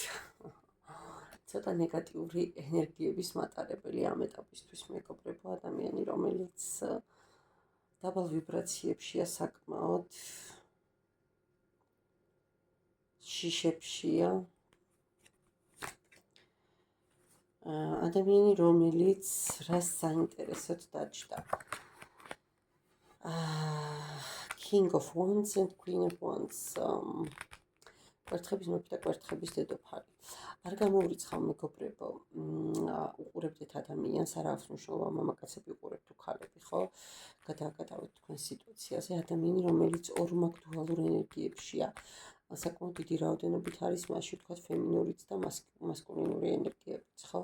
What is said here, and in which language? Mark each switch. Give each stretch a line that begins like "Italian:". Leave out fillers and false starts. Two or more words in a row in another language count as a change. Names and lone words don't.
Georgian: ცოტა ნეგატიური ენერგიების მატარებელი ამ ეტაპისთვის მეგობრებო, ადამიანი, რომელიც დაბალ ვიბრაციებშია საკმაოდ, შიშებშია. ადამიანი, რომელიც რას საინტერესოდ დაჯდა.
English: King of Wands and Queen of Wands.
Georgian: კვერთხების მეფე და კვერთხების დედოფალი. არ გამოურიცხავ მეგობრებო, უყურებდეთ ადამიანს, არ აქვს მნიშვნელობა მამაკაცები უყურებთ თუ ქალები, ხო? გადააკეტავეთ თქვენ სიტუაციაზე, ადამიანი, რომელიც ორმაგ დუალურ ენერგიებშია, საკმაოდ დიდი რაოდენობით არის მასში, ვთქვათ, ფემინურიც და მასკულინური ენერგიებიც, ხო?